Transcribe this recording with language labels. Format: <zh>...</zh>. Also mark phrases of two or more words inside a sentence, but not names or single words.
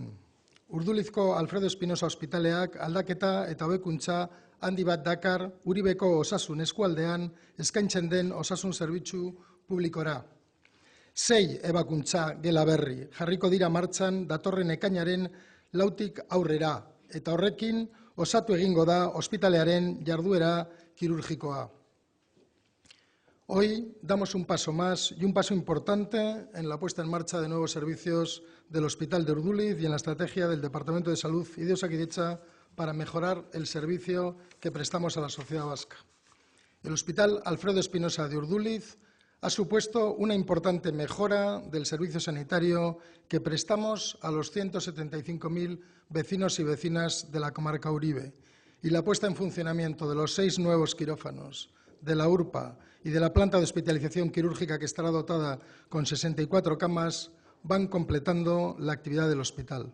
<eu>Urdulizko Alfredo Espinosa ospitaleak aldaketa eta hobekuntza handi bat dakar Uribeko osasun eskualdean eskaintzen den osasun zerbitzu publikora. 6 ebakuntza gela berri jarriko dira martxan datorren ekainaren 4tik aurrera eta horrekin osatu egingo da ospitalearen jarduera kirurgikoa.</eu> <es>Hoy damos un paso más y un paso importante en la puesta en marcha de nuevos servicios del Hospital de Urduliz y en la estrategia del Departamento de Salud y de Osakidetza para mejorar el servicio que prestamos a la sociedad vasca. El Hospital Alfredo Espinosa de Urduliz ha supuesto una importante mejora del servicio sanitario que prestamos a los 175.000 vecinos y vecinas de la comarca Uribe y la puesta en funcionamiento de los 6 nuevos quirófanos de la URPA y de la planta de hospitalización quirúrgica que estará dotada con 64 camas van completando la actividad del hospital.</es>